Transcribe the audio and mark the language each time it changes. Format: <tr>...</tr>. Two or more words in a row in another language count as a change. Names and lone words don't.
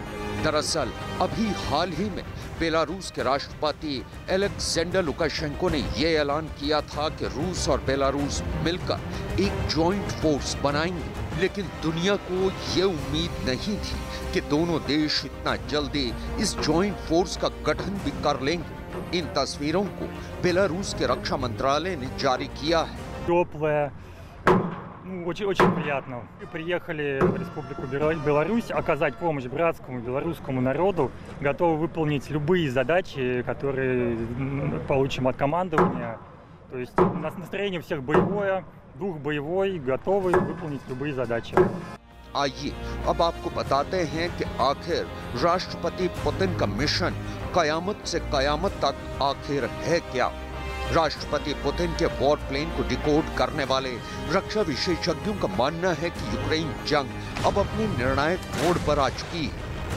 <hi>दरअसल अभी हाल ही में बेलारूस के राष्ट्रपति अलेक्जेंडर लुकाशेंको ने ये ऐलान किया था कि रूस और बेलारूस मिलकर एक</hi> <en>joint force</en> <hi>बनाएंगे, लेकिन दुनिया को ये उम्मीद नहीं थी कि दोनों देश इतना जल्दी इस</hi> <en>joint force</en> <hi>का गठन भी कर लेंगे। इन तस्वीरों को बेलारूस के रक्षा मंत्रालय ने जारी किया है।</hi> <ru>Очень приятно. Мы приехали в Республику Беларусь оказать помощь братскому белорусскому народу, готовы выполнить любые задачи, которые получим от командования. То есть у нас настроение всех боевое, дух боевой, готовы выполнить любые задачи.</ru> <hi>आइए अब आपको बताते हैं कि आखिर राष्ट्रपति पुतिन का मिशन कयामत से कयामत तक आखिर है क्या। राष्ट्रपति पुतिन के</hi> <en>war plane</en> <hi>को डिकोड करने वाले रक्षा विशेषज्ञों का मानना है कि यूक्रेन जंग अब अपने निर्णायक मोड़ पर आ चुकी है।</hi>